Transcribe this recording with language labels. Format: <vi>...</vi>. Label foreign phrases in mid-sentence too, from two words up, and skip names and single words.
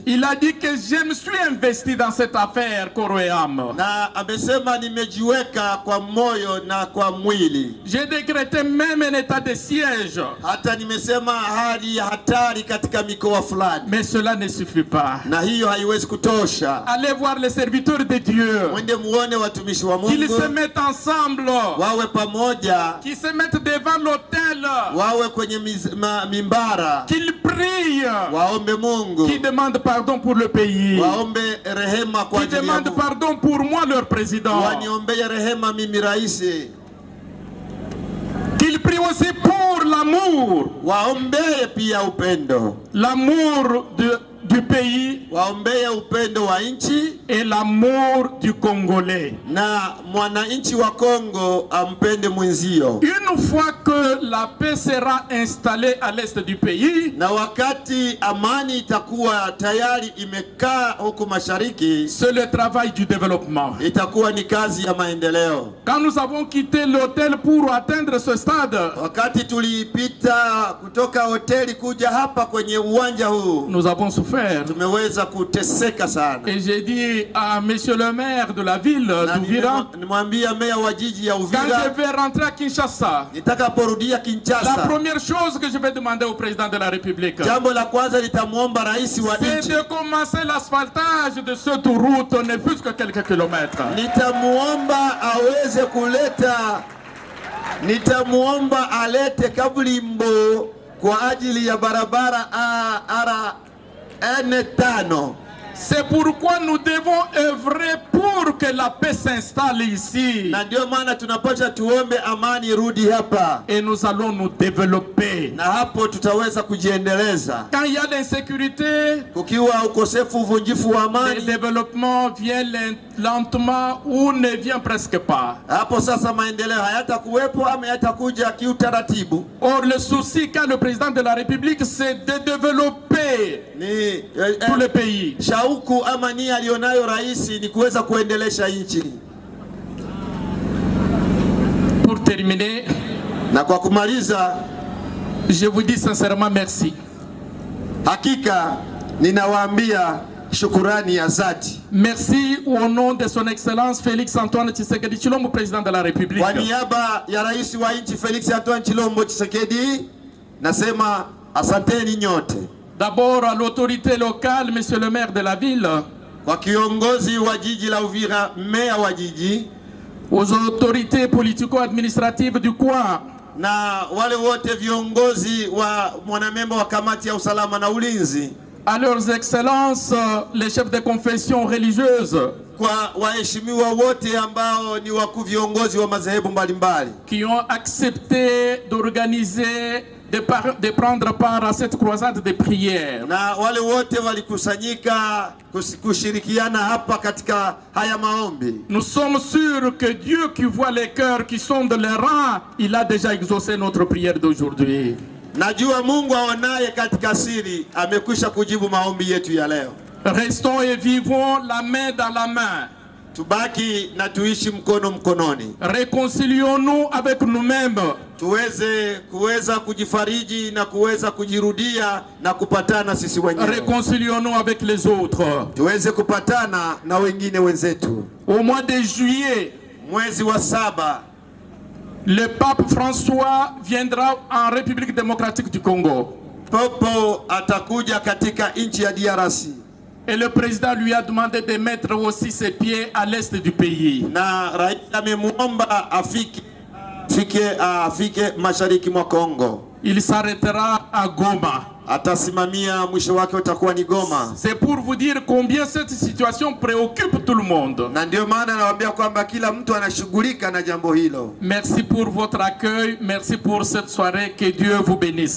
<fr>Il a dit que je me suis investi dans cette affaire corps et âme.</fr> <sw>Na amesema nimejiweka kwa moyo na kwa mwili.</sw> <fr>J'ai décrété même un état de siège.</fr> <sw>Hata nimesema hali ya hatari katika mikoa fulani.</sw> <fr>Mais cela ne suffit pas.</fr> <sw>Na hiyo haiwezi kutosha.</sw> <fr>Allez voir les serviteurs de Dieu.</fr> <sw>Mwende muone watumishi wa Mungu.</sw> <fr>Qu'ils se mettent ensemble.</fr> <sw>Wawe pamoja.</sw> <fr>Qui se mettent devant l'autel.</fr> <sw>Wawe kwenye mimbara.</sw> <fr>Qu'ils prient.</fr> <sw>Waombe Mungu.</sw> <fr>Qui demandent pardon pour le pays.</fr> <sw>Waombe rehema kwa ajili ya Mungu.</sw> <fr>Qui demandent pardon pour moi leur président.</fr> <sw>Waniombee rehema mimi raisi.</sw> <fr>Qu'ils prient aussi pour l'amour.</fr> <sw>Waombe pia upendo.</sw> <fr>L'amour du du pays</fr> <sw>waombee upendo wa nchi</sw> <fr>et l'amour du Congolais.</fr> <sw>na mwananchi wa Kongo ampende mwenzio.</sw> <fr>Une fois que la paix sera installée à l'est du pays,</fr> <sw>na wakati amani itakuwa tayari imekaa huku mashariki,</sw> <fr>c'est le travail du développement.</fr> <sw>itakuwa ni kazi ya maendeleo.</sw> <fr>Quand nous avons quitté l'hôtel pour atteindre ce stade,</fr> <sw>wakati tulipita kutoka hoteli kuja hapa kwenye uwanja huu,</sw> <fr>nous avons souffert.</fr> <sw>tumeweza kuteseka sana.</sw> <fr>Et j'ai dit à monsieur le maire de la ville d'Uvira,</fr> <sw>nimwambia meya wa jiji ya Uvira,</sw> <fr>quand je vais rentrer à Kinshasa,</fr> <sw>nitakaporudia Kinshasa,</sw> <fr>la première chose que je vais demander au président de la République,</fr> <sw>jambo la kwanza nitamuomba rais wa nchi,</sw> <fr>c'est de commencer l'asphaltage de cette route, ne plus que quelques kilomètres.</fr> <sw>Nitamuomba aweze kuleta, nitamuomba alete kabulimbo kwa ajili ya barabara N5.</sw> <fr>C'est pourquoi nous devons œuvrer pour que la paix s'installe ici.</fr> <sw>Na ndio maana tunapaswa tuombe amani rudi hapa.</sw> <fr>Et nous allons nous développer.</fr> <sw>Na hapo tutaweza kujiendeleza.</sw> <fr>Quand il y a l'insécurité,</fr> <sw>kukiwa ukosefu uvunjifu wa amani,</sw> <fr>le développement vient lentement ou ne vient presque pas.</fr> <sw>Hapo sasa maendeleo hayatakuwepo ama yatakuja kiutaratibu.</sw> <fr>Or le souci qu'a le président de la République, c'est de développer tout le pays.</fr> <sw>Shauku ama nia alionayo rais ni kuweza kuendelesha nchi.</sw> <fr>Pour terminer,</fr> <sw>na kwa kumaliza,</sw> <fr>je vous dis sincèrement merci.</fr> <sw>Hakika ninawaambia shukurani ya dhati.</sw> <fr>Merci au nom de son excellence Félix Antoine Tshisekedi Tshilombo, président de la République.</fr> <sw>Kwa niaba ya rais wa nchi Félix Antoine Tshilombo Tshisekedi, nasema asanteni nyote.</sw> <fr>D'abord à l'autorité locale, monsieur le maire de la ville.</fr> <sw>Kwa kiongozi wa jiji la Uvira, meya wa jiji.</sw> <fr>Aux autorités politico-administratives du coin.</fr> <sw>Na wale wote viongozi wa mwanamemba wa kamati ya usalama na ulinzi.</sw> <fr>À leurs excellences, les chefs de confession religieuse.</fr> <sw>Kwa waheshimiwa wote ambao ni wakuu viongozi wa madhehebu mbalimbali.</sw> <fr>Qui ont accepté d'organiser de prendre part à cette croisade de prière.</fr> <sw>Na wale wote walikusanyika kushirikiana hapa katika haya maombi.</sw> <fr>Nous sommes sûrs que Dieu qui voit les cœurs qui sont de les rangs, il a déjà exaucé notre prière d'aujourd'hui.</fr> <sw>Najua Mungu aonaye katika siri amekwisha kujibu maombi yetu ya leo.</sw> <fr>Restons et vivons la main dans la main.</fr> <sw>Tubaki na tuishi mkono mkononi.</sw> <fr>Réconcilions-nous avec nous-mêmes.</fr> <sw>Kuweza kujifariji na kuweza kujirudia na kupatana sisi wenyewe.</sw> <fr>Réconcilions-nous avec les autres.</fr> <sw>Tuweze kupatana na wengine wenzetu.</sw> <fr>Au mois de juillet,</fr> <sw>mwezi wa 7,</sw> <fr>le pape François viendra en République démocratique du Congo.</fr> <sw>Popo atakuja katika nchi ya DRC.</sw> <fr>Et le président lui a demandé de mettre aussi ses pieds à l'est du pays.</fr> <sw>Na rais amemuomba afike mashariki mwa Kongo.</sw> <fr>Il s'arrêtera à Goma.</fr> <sw>Atasimamia mwisho wake utakuwa ni Goma.</sw> <fr>C'est pour vous dire combien cette situation préoccupe tout le monde.</fr> <sw>Na ndio maana nawaambia kwamba kila mtu anashughulika na jambo hilo.</sw> <fr>Merci pour votre accueil, merci pour cette soirée, que Dieu vous bénisse.</fr>